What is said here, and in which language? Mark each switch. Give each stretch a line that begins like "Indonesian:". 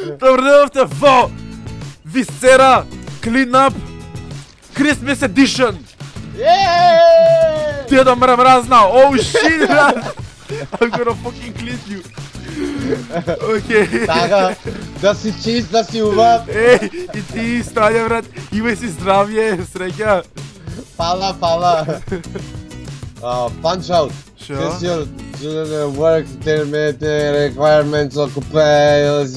Macedonian: Добар ден во Viscera Clean Up Christmas Edition!
English: Yeah!
Macedonian: Деда мразна!
English: Oh shit, брат! I'm gonna fucking clean you! Окей.
Macedonian: Така, да си чист, да си убав. Еј, и ти Стања, брат, имај си здравје, среќа. Фала.
English: Punch out.
Macedonian: Шо?
English: Since your work meeting requirements occupies